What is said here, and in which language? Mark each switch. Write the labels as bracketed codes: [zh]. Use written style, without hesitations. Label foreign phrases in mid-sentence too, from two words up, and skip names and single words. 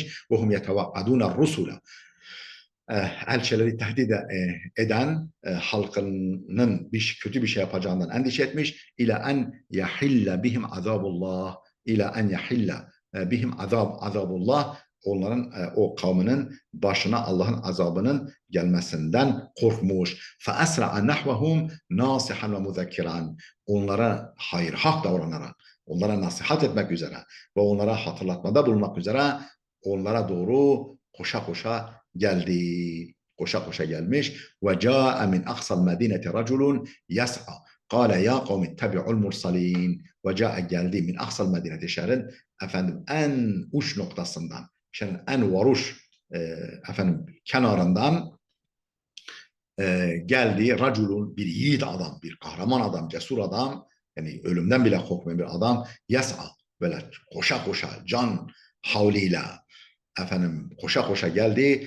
[ar] وهم يتوعدون الرسل. [tr] Elçileri tehdit eden halkının kötü bir şey yapacağından endişe etmiş. [ar] إلا أن يحل بهم عذاب الله. إلا أن يحل بهم عذاب الله. [tr] Onların, o kavminin başına Allah'ın azabının gelmesinden korkmuş. [ar] فَأَسْرَعَ نَحْوَهُمْ نَاصِحًا وَمُذَكِّرًا. [tr] Onlara hayır hak davranarak, onlara nasihat etmek üzere ve onlara hatırlatmada bulunmak üzere onlara doğru koşa koşa geldi. Koşa koşa gelmiş. [ar] وجاء من أقصى المدينة رجل يسعى. قال يا قوم اتبعوا المرسلين. وجاء [tr] geldi [ar] من أقصى المدينة, [tr] şehrin efendim en uç noktasından, şehrin en varuş efendim kenarından geldi raculun, bir yiğit adam, bir kahraman adam, cesur adam, yani ölümden bile korkmayan bir adam, yas'a, böyle koşa koşa can havliyle efendim koşa koşa geldi.